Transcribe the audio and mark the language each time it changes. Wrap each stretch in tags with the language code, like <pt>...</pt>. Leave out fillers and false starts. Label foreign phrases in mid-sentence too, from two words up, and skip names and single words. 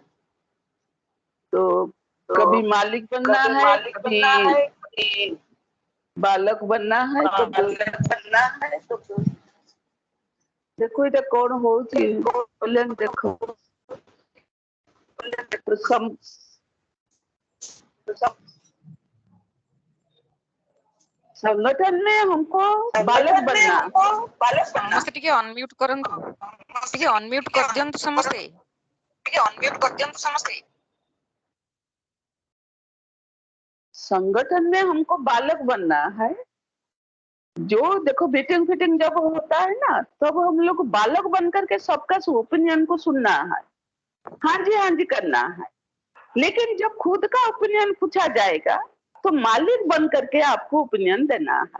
<hi>तो कभी मालिक बनना है, कभी बालक बनना है, तो देखो इधर कौन हो देखो तो संगठन में हमको बालक बनना।</hi> <or>ସମସ୍ତେ ଟିକେ ଅନମ୍ୟୁଟ କରନ୍ତୁ, ଟିକେ ଅନମ୍ୟୁଟ କରିଦିଅନ୍ତୁ ସମସ୍ତେ।</or> <hi>संगठन में हमको बालक बनना है। जो देखो मीटिंग फिटिंग जब होता है ना तब हम लोग बालक बनकर के सबका ओपिनियन को सुनना है, हाँ जी करना है। लेकिन जब खुद का ओपिनियन पूछा जाएगा तो मालिक बन करके आपको ओपिनियन देना है।</hi>